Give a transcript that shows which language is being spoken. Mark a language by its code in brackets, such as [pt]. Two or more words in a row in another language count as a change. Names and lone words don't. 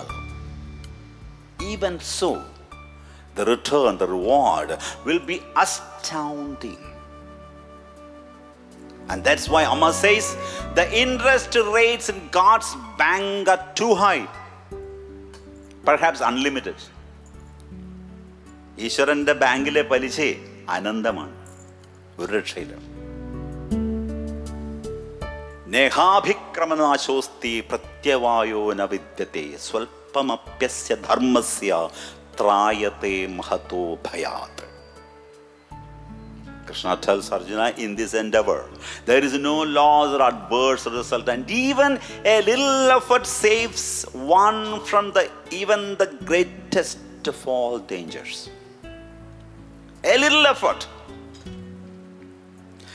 [en] Even so, the return, the reward will be astounding. And that's why Amma says the interest rates in God's bank are too high, perhaps unlimited. [ml] ഈശ്വരന്റെ ബാങ്കിലെ പലിശ അനന്തമാണ്, ഒരു രക്ഷയില്ല. [sa] നേഹാഭിക്രമനാശോസ്തി പ്രത്യവായോ ന വിദ്യത്തെ സ്വൽപമപ്യസ്യ ധർമ്മസ്യ ത്രായത്തെ മഹതോ ഭയാത്. [en] Krishna tells Arjuna, in this endeavor, there is no loss or adverse result, and even a little effort saves one from even the greatest of all dangers. A little effort.